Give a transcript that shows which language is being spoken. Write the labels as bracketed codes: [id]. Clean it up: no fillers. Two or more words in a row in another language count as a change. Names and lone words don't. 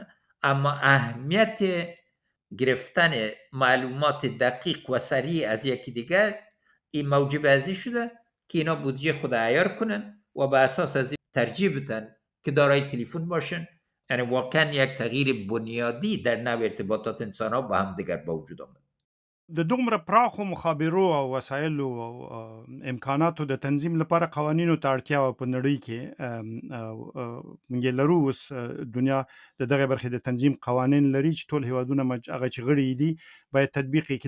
[fa] اما اهمیت گرفتن معلومات دقیق و سریع از یکی دیگر این موجب ازی شده که اینا بودجه خود عیار کنن و به اساس از این ترجیح بدن که دارای تلفن باشن. یعنی واقعا یک تغییر بنیادی در نوع ارتباطات انسان ها با هم دیگر به وجود آمد. [ps] د دومره پراخو مخابرو او وسایلو او امکاناتو د تنظیم لپاره قوانینو ته اړتیا وه په نړۍ کې. موږ یې لرو اوس دنیا د دغه برخې د تنظیم قوانین لري چې ټول هیوادونه هغه چې غړي دي باید تطبیق یې کړي.